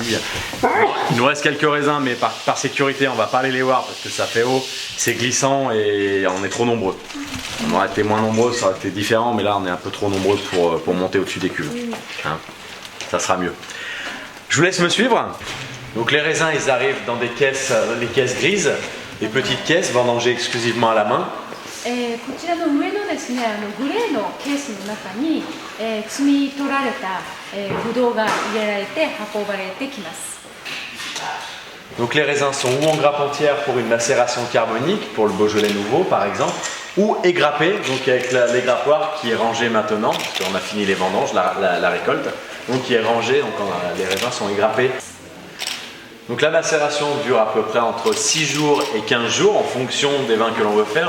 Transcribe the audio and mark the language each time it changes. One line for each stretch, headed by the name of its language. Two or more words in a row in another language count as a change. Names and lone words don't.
French: Il nous reste quelques raisins, mais par sécurité on va pas aller les voir parce que ça fait haut, c'est glissant et on est trop nombreux. On aurait été moins nombreux, ça aurait été différent, mais là on est un peu trop nombreux pour monter au-dessus des cuves. Hein, ça sera mieux. Je vous laisse me suivre. Donc les raisins ils arrivent dans des caisses, les caisses grises, des petites caisses vendangées exclusivement à la main.
Japanese: こちらの上のですね、グレーのケースの中に、摘み取られた、ブドウが入れられて運ばれてきます。
French: Donc les raisins sont ou en grappe entière pour une macération carbonique, pour le Beaujolais nouveau par exemple, ou égrappés, donc avec l'égrappoir qui est rangé maintenant, parce qu'on a fini les vendanges, la récolte, donc qui est rangé, donc les raisins sont égrappés. Donc la macération dure à peu près entre 6 jours et 15 jours en fonction des vins que l'on veut faire.